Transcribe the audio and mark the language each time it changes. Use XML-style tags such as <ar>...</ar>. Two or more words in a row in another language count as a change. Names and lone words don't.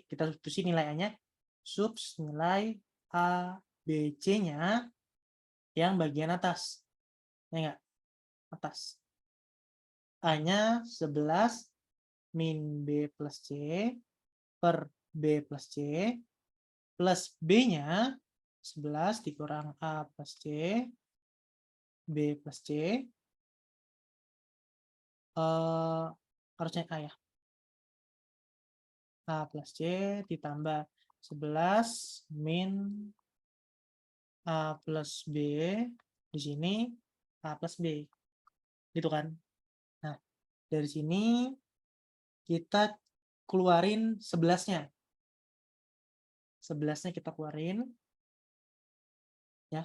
<id>Kita substitusi nilai A-nya. Subs nilai A, B, C-nya yang bagian atas. Ya enggak? Atas. A-nya 11 min B plus C per B plus C plus B-nya 11 dikurang A plus C B plus C harusnya A ya. A plus C ditambah 11 min A plus B di sini A plus B. Gitu kan. Nah, dari sini kita keluarin 11-nya. 11-nya kita keluarin. Ya.</id>